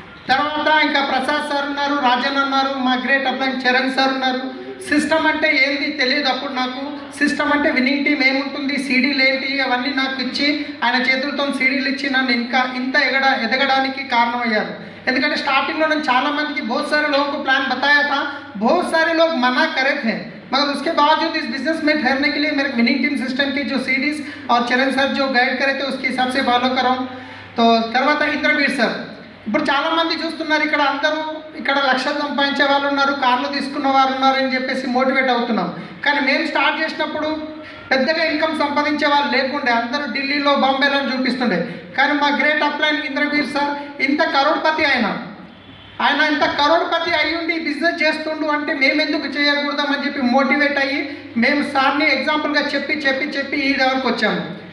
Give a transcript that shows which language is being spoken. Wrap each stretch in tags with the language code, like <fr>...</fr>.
<te>తర్వాత ఇంకా ప్రసాద్ సార్ ఉన్నారు, రాజన్ ఉన్నారు, మా గ్రేట్ అప్లైన్ చరణ్ సార్ ఉన్నారు. సిస్టమ్ అంటే ఏంది తెలియదు అప్పుడు నాకు. సిస్టమ్ అంటే విన్నింగ్ టీం ఏముంటుంది, సీడీలు ఏంటి అవన్నీ నాకు ఇచ్చి ఆయన చేతులతో సీడీలు ఇచ్చి నన్ను ఇంకా ఇంత ఎదగడానికి కారణమయ్యారు. ఎందుకంటే స్టార్టింగ్లో నేను చాలామందికి</te> <hi>बहुत सारे लोगों को प्लान बताया था, बहुत सारे लोग मना करे थे, मगर उसके बावजूद इस बिजनेस में ठहरने के लिए मेरे विनिंग टीम सिस्टम की जो सीडीज और चरण सर जो गाइड करे थे उसके हिसाब से फॉलो कराऊँ.</hi> <te>तो తర్వాత ఇంద్రవీర్ సార్. ఇప్పుడు చాలామంది చూస్తున్నారు ఇక్కడ, అందరూ ఇక్కడ లక్షలు సంపాదించే వాళ్ళు ఉన్నారు, కార్లు తీసుకున్న వారు ఉన్నారు అని చెప్పేసి మోటివేట్ అవుతున్నాం. కానీ మేము స్టార్ట్ చేసినప్పుడు పెద్దగా ఇన్కమ్ సంపాదించే వాళ్ళు లేకుండే, అందరూ ఢిల్లీలో బాంబేలో చూపిస్తుండే. కానీ మా గ్రేట్ అప్లైన్ ఇంద్రవీర్ సార్ ఇంత కరోడ్పతి ఆయన ఇంత కరోడ్పతి అయ్యి ఉండి బిజినెస్ చేస్తుండు అంటే మేము ఎందుకు చేయకూడదామని చెప్పి మోటివేట్ అయ్యి మేము సార్ని ఎగ్జాంపుల్గా చెప్పి ఈ లెవెల్కి వచ్చాము.</te>